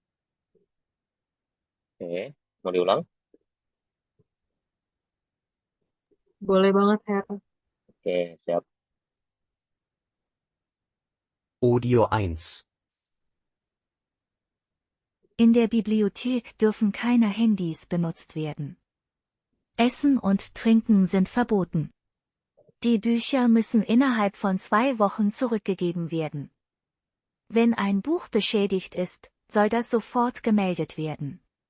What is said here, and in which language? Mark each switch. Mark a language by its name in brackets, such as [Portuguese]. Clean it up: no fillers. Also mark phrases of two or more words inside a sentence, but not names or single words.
[Indonesian] Oke, mau diulang? Boleh banget, Her. Oke, siap. Audio 1. [German] In der Bibliothek dürfen keine Handys benutzt werden. Essen und Trinken sind verboten. Die Bücher müssen innerhalb von 2 Wochen zurückgegeben werden. Wenn ein Buch beschädigt ist, soll das sofort gemeldet werden.